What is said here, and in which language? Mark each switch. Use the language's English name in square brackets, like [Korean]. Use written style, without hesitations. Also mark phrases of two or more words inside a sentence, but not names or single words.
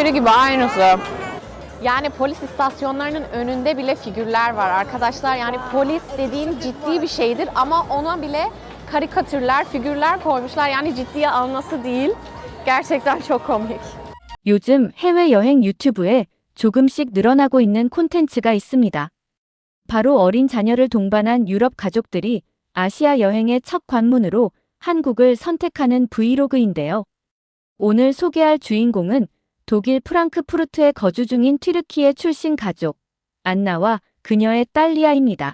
[Turkish] figürü gibi aynısı. Yani polis istasyonlarının önünde bile figürler var arkadaşlar. Yani polis dediğin ciddi bir şeydir ama ona bile karikatürler, figürler koymuşlar. Yani ciddiye alması değil. Gerçekten çok komik. [Korean] 요즘 해외여행 유튜브에 조금씩 늘어나고 있는 콘텐츠가 있습니다. 바로 어린 자녀를 동반한 유럽 가족들이 아시아 여행의 첫 관문으로 한국을 선택하는 브이로그인데요. 오늘 소개할 주인공은 독일 프랑크푸르트에 거주 중인 튀르키예 출신 가족, 안나와 그녀의 딸 리아입니다.